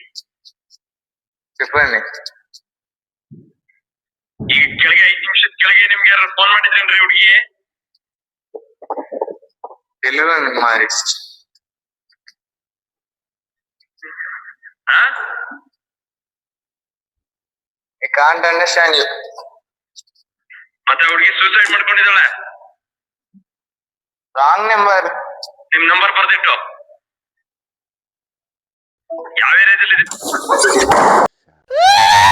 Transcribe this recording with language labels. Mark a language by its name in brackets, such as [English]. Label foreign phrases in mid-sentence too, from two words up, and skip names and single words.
[Telugu] చెప్పండి. [Kannada] ಈಗ ಕೆಳಗೆ 5 ನಿಮಿಷದ ಕೆಳಗೆ ನಿಮ್ಗೆ ಯಾರು ಫೋನ್ ಮಾಡಿದ್ರೇನ್ರಿ ಹುಡುಗಿ? [Telugu] తెలియదు మరి. [English] I can't understand you. [Kannada] ಮತ್ತೆ ಹುಡುಗಿ ಸೂಸೈಡ್ ಮಾಡ್ಕೊಂಡಿದ್ದಾಳೆ. [English] wrong number. [Kannada] ನಿಮ್ ನಂಬರ್ ಬರ್ದಿಟ್ಟು. ಯಾವ ಏರಿಯಾದಲ್ಲಿ